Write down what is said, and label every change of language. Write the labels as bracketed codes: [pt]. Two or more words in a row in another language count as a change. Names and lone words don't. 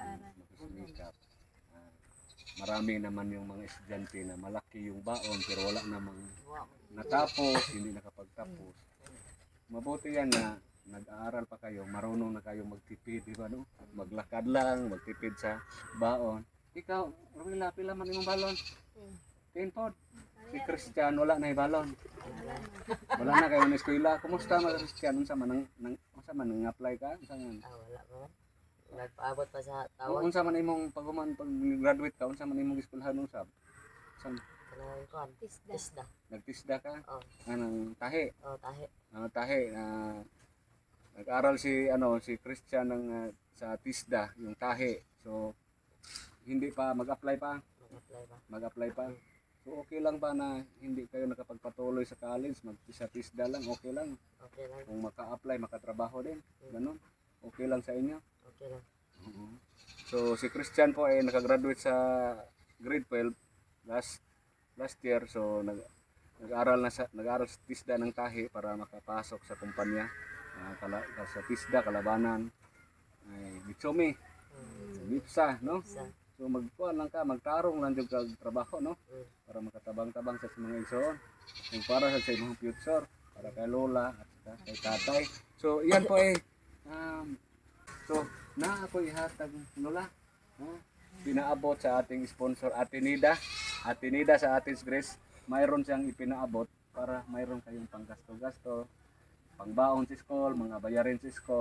[tl] Marami naman yung mga estudyante na malaki yung baon pero wala namang natapos, hindi nakapagtapos. Mabuti yan na nag-aaral pa kayo, marunong na kayo magtipid, di ba no? Maglakad lang, magtipid sa baon. [ceb] Ikaw, Ruela, pila man imong balon? 10 pod. Si Christian wala na balon. [tl] Wala na kayo na eskwela. Kumusta mga Christian? [ceb] Unsa man nang apply ka? Unsa man? Wala ko. Nagpaabot pa sa tawag. Unsa man imong paghuman pag graduate ka, unsa man imong eskwelahan usab? San Kanang kuan. Tisda. nagtisda ka? Oh, [tl] Anong tahi? tahi. Tahi nag-aral si Christian ng sa TISDA, yung tahi. So hindi pa mag-apply pa, Mag-apply ba? mag-apply pa. So okay lang ba na hindi kayo nakapagpatuloy sa college, sa TISDA lang, okay lang. Okay lang. Kung maka-apply, makatrabaho din. Ganun. Okay lang sa inyo. Okay lang. Oo. So si Christian po ay nakagraduate sa grade 12 [en] last year. [tl] So nag-aral sa TISDA ng tahi para makapasok sa kumpanya. [ceb] Sa TISDA Kalabanan ay Mitsumi, Mipsa, no? Isa. So magkuhan lang ka, magtarong lang jud kag trabaho, no? Mm. Para makatabang-tabang sa mga igsoon. Kung para sa imong future, [tl] para kay lola at saka kay tatay. [ceb] So iyan po ay so na ako ihatag lola. [tl] Pinaabot sa ating sponsor Atenida sa Athens Grace. Mayroon siyang ipinaabot para mayroon kayong panggasto-gasto, pangbaon sa school, mga bayarin sa school.